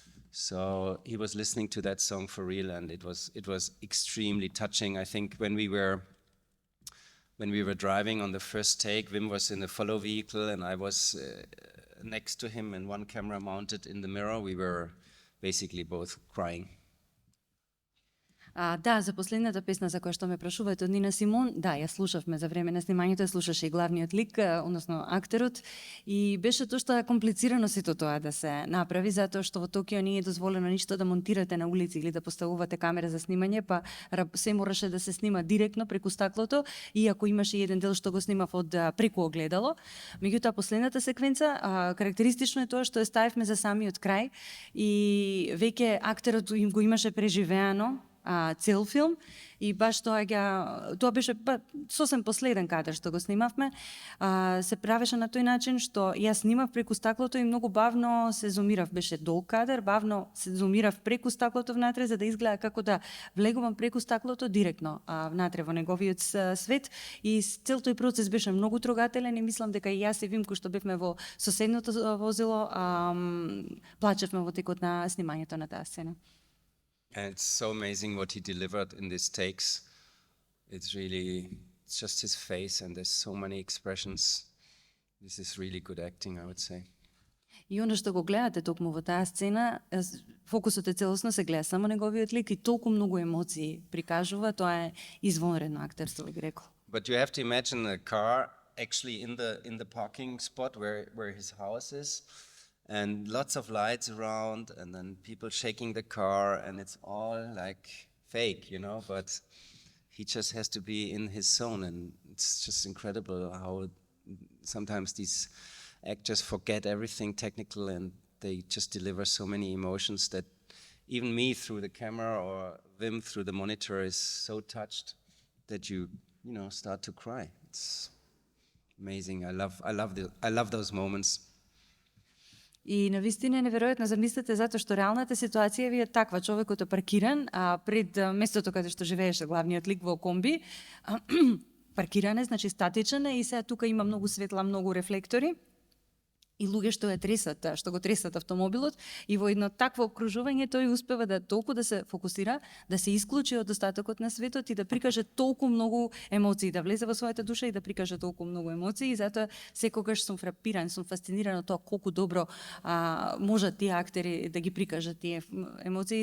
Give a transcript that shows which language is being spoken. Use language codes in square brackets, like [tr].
[en] So he was listening to that song for real, and it was extremely touching. I think when we were driving on the first take, Wim was in a follow vehicle and I was next to him and one camera mounted in the mirror. We were basically both crying. [mk] Да, за последната песна за која што ме прашувате од Нина Симон, да, ја слушавме за време на снимањето, ја слушаше и главниот лик, односно актерот, и беше тоа што е комплицирано сето тоа да се направи, затоа што во Токио не е дозволено ништо да монтирате на улици или да поставувате камера за снимање, па се мораше да се снима директно преку стаклото, иако имаше еден дел што го снимав од преку огледало. Меѓутоа последната секвенца, карактеристично е тоа што ја ставивме за самиот крај и веќе актерот им го имаше преживеано цел филм, и баш тоа беше сосем последен кадар што го снимавме, се правеше на тој начин што јас снимав преку стаклото и многу бавно се зумирав, беше долг кадар, бавно се зумирав преку стаклото внатре за да изгледа како да влегувам преку стаклото директно внатре во неговиот свет, и цел тој процес беше многу трогателен и мислам дека и јас и Вим кој што бевме во соседното возило плачевме во текот на снимањето на таа сцена. [en] And it's so amazing what he delivered in these takes. It's just his face, and there's so many expressions. This is really good acting, I would say. [mk] И оно што го гледате токму во таа сцена, фокусот е целосно се гледа само неговиот лик и толку многу емоции прикажува, тоа е извонредно актерство, би рекол. [en] But you have to imagine a car actually in the parking spot where his house is. And lots of lights around, and then people shaking the car, and it's all like fake, but he just has to be in his zone, and it's just incredible how sometimes these actors forget everything technical, and they just deliver so many emotions that even me through the camera or Wim through the monitor is so touched that you start to cry. It's amazing. I love those moments. [mk] И навистина е неверојатно, замислете, затоа што реалната ситуација ви е таква, човекот е паркиран, а пред местото каде што живееше главниот лик во комби, паркиран е, значи статичен е и сега тука има многу светла, многу рефлектори и луѓе што ја тресат, што го тресат автомобилот, и во едно такво окружување тој успева да толку да се фокусира, да се исклучи од остатокот на светот и да прикаже толку многу емоции, да влезе во својата душа и да прикаже толку многу емоции, и затоа секогаш сум фрапиран, сум фасциниран од тоа колку добро можат тие актери да ги прикажат тие емоции.